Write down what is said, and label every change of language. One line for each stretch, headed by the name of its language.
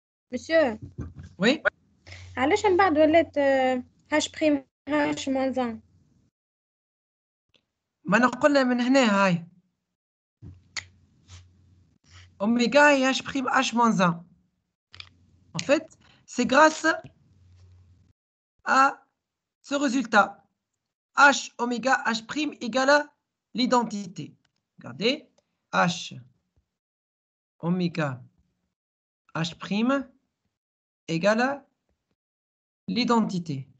French: Monsieur, Oui?
Arabic: علاش من بعد ولات
French: H prime H moins 1؟
Arabic: ما أنا قلنا من هنا هاي
French: oméga et h' h moins 1. En fait, c'est grâce à ce résultat. H oméga h' égale à l'identité. Regardez, H oméga h' égale à l'identité.